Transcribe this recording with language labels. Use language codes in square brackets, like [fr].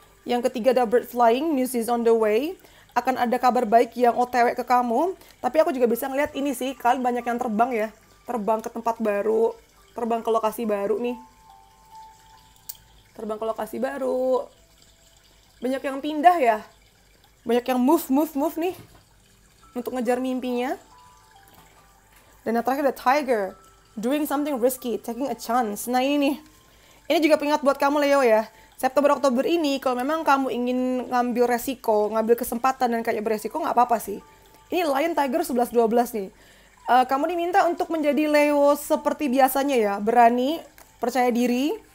[id] Yang ketiga ada [en] bird flying, news is on the way. [id] Akan ada kabar baik yang OTW ke kamu. Tapi aku juga bisa ngeliat ini sih, kalian banyak yang terbang ya. Terbang ke tempat baru, terbang ke lokasi baru nih. Terbang ke lokasi baru. Banyak yang pindah ya. Banyak yang move nih. Untuk ngejar mimpinya. Dan yang terakhir ada tiger. [en] Doing something risky, taking a chance. [id] Nah ini nih. Ini juga pengingat buat kamu Leo ya. September Oktober ini kalau memang kamu ingin ngambil resiko, ngambil kesempatan dan kayak beresiko, nggak apa-apa sih. Ini Lion Tiger 11-12 nih. Kamu diminta untuk menjadi Leo seperti biasanya ya, berani, percaya diri.